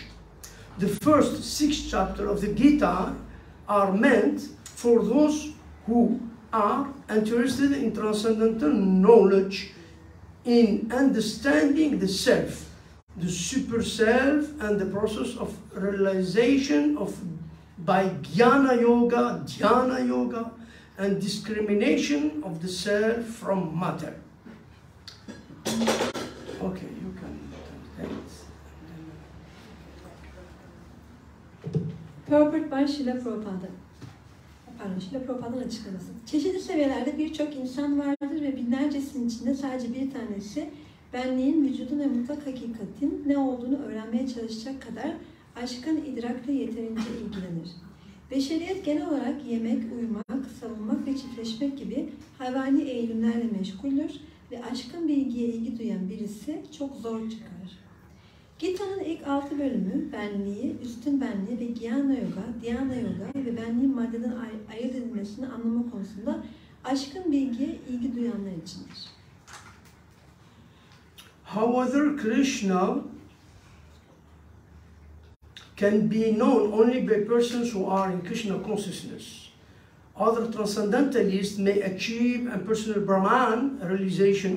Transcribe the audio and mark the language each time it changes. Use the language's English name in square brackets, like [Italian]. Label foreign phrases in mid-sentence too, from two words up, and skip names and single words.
[English] The first 6 chapters of the Gita are meant for those who are interested in transcendental knowledge, in understanding the self, the super self, and the process of realization of by [Sanskrit] ज्ञान योग, ध्यान योग, [English] and discrimination of the self from matter. Okay, you can translate. Purport by Şila Prabhupada. [Turkish] Pardon, Şila Prabhupāda'nın açıklaması. Çeşitli seviyelerde birçok insan vardır ve binlercesinin içinde sadece bir tanesi benliğin, vücudun ve mutlak hakikatin ne olduğunu öğrenmeye çalışacak kadar aşkın idrakla yeterince ilgilenir. Beşeriyet genel olarak yemek, uyumak, savunmak ve çiftleşmek gibi hayvani eğilimlerle meşguldür ve aşkın bilgiye ilgi duyan birisi çok zor çıkar. Gita'nın ilk 6 bölümü benliği, üstün benliği ve [Sanskrit] ज्ञान योग, ध्यान योग [Turkish] ve benliğin maddeden ayırt edilmesini anlama konusunda aşkın bilgiye ilgi duyanlar içindir. [English] However, Krishna can be known only by persons who are in Krishna consciousness. Other transcendentalists may achieve a personal Brahman realization.